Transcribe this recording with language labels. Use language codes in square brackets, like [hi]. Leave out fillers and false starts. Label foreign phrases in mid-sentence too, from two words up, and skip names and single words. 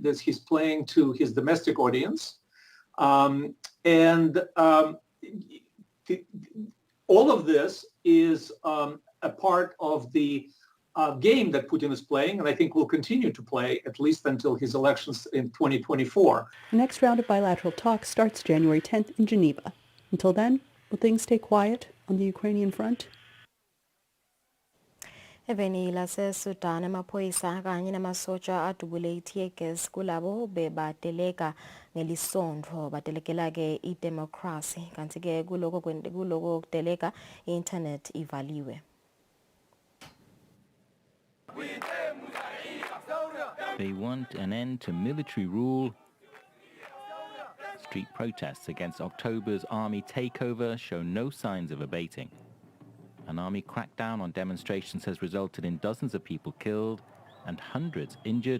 [en] He's playing to his domestic audience. All of this is a part of the game that Putin is playing, and I think will continue to play at least until his elections in 2024. The next round of bilateral talks starts January 10th in Geneva. Until then, will things stay quiet on the Ukrainian front? [ss] Eveni laseSudan amaphoyisa kanye namasotsha adubule i-tear gas kulabo bebateleka ngelisondvo batelekela ke idemocracy kanti ke kuloko kuteleka i-internet ivaliwe. [en] They want an end to military rule. Street protests against October's army takeover show no signs of abating. An army crackdown on demonstrations has resulted in dozens of people killed and hundreds injured.